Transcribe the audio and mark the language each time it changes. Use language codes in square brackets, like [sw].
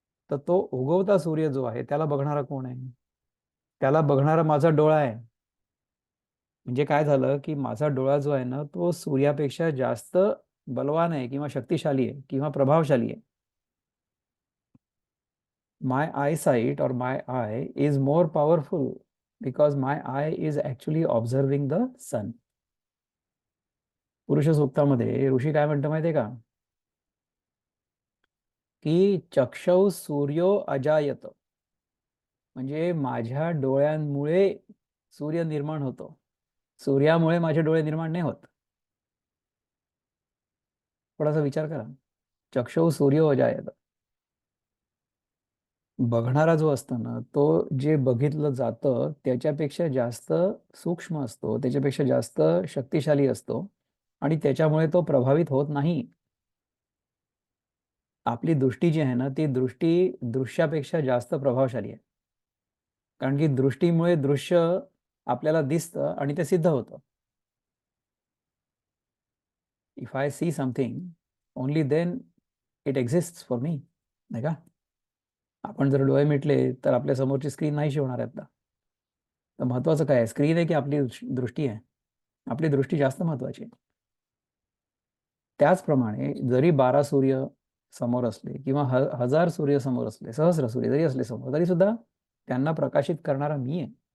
[mr] तर तो उगवता सूर्य जो आहे त्याला बघणारा कोण आहे. त्याला बघणारा माझा डोळा आहे. म्हणजे काय झालं की माझा डोळा जो आहे ना तो सूर्यापेक्षा जास्त बलवान आहे किंवा शक्तिशाली आहे किंवा प्रभावशाली आहे. [en] My eyesight or my eye is more powerful because my eye is actually observing the sun. [mr] पुरुष सूक्तामध्ये ऋषी काय म्हणतो माहितीये का की [sa] चक्षौ सूर्यो अजायत. [mr] म्हणजे माझ्या डोळ्यांमुळे सूर्य निर्माण होतो. सूर्यामुळे माझे डोळे निर्माण नाही होत. थोडासा विचार करा. [sa] चक्षौ सूर्यो अजायत. [mr] बघणारा जो असतो ना तो जे बघितलं जातं त्याच्यापेक्षा जास्त सूक्ष्म असतो, त्याच्यापेक्षा जास्त शक्तिशाली असतो आणि त्याच्यामुळे तो प्रभावित होत नाही. आपली दृष्टी जी आहे ना ती दृष्टी दृश्यापेक्षा जास्त प्रभावशाली आहे. कारण की दृष्टीमुळे दृश्य आपल्याला दिसतं आणि ते सिद्ध होतं. [en] If I see something only then it exist for me. [mr] नाही का. आपण जर डोळे मिटले तर आपल्या समोरची स्क्रीन नाहीशी होणार आहे आता. तर महत्वाचं काय आहे स्क्रीन आहे की आपली दृष्टी आहे. आपली दृष्टी जास्त महत्वाची आहे. त्याचप्रमाणे जरी 12 सूर्य समोर असले किंवा हजार सूर्य समोर असले सहस्र सूर्य जरी असले समोर तरी सुद्धा त्यांना प्रकाशित करणारा मी आहे.